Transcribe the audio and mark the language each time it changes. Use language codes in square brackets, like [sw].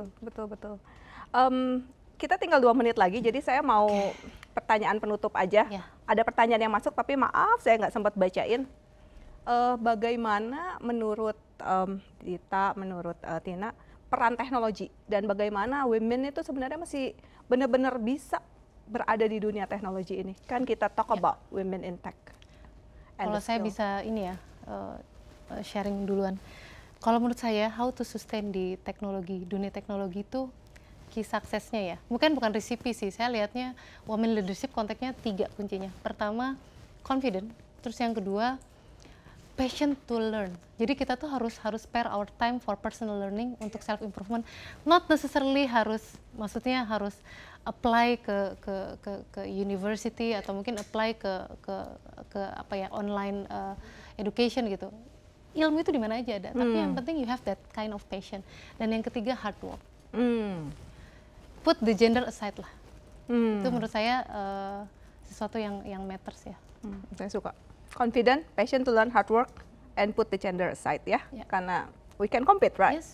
[id] Betul. Kita tinggal 2 menit lagi, jadi saya mau pertanyaan penutup aja. Ada pertanyaan yang masuk, tapi maaf saya nggak sempat bacain. Bagaimana menurut Dita, menurut Tina, peran teknologi dan bagaimana women itu sebenarnya masih benar-benar bisa berada di dunia teknologi ini. [en] Kan kita talk about women in tech. [id] Kalau saya bisa ini ya, sharing duluan. Kalau menurut saya, [en] how to sustain [id] di teknologi, dunia teknologi itu key suksesnya ya. Mungkin bukan resipi sih, saya lihatnya women leadership konteksnya 3 kuncinya. Pertama, confident. Terus yang kedua, passion to learn. Jadi kita tuh harus [en] spare our time for personal learning untuk self improvement. Not necessarily [id] harus, maksudnya harus apply ke university atau mungkin apply ke apa ya, online education gitu. Ilmu itu di mana aja ada. [en] Tapi yang penting you have that kind of passion. [id] Dan yang ketiga [en] hard work. Put the gender aside lah. [id] Itu menurut saya sesuatu yang matters ya. Saya suka. [en] Confident, passion to learn, hard work, and put the gender aside ya. [id] Karena [en] we can compete, right?